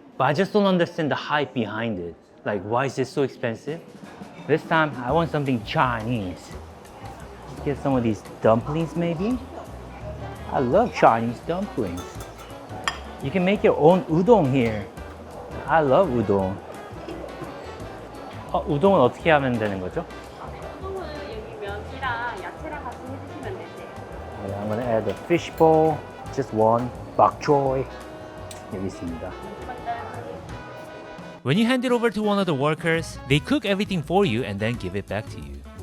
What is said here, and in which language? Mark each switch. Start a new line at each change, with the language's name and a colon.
English: But I just don't understand the hype behind it. Like, why is this so expensive? This time, I want something Chinese. Get some of these dumplings, maybe? I love Chinese dumplings. You can make your own udon here. I love udon.
Korean: 우동은 어떻게 하면 되는 거죠? 우동은 여기 면이랑 야채랑 같이 해주시면 되세요.
English: Yeah, I'm gonna add the fish bowl, just one, bok choy.
Korean: 여기 있습니다.
English: When you hand it over to one of the workers, they cook everything for you and then give it back to you.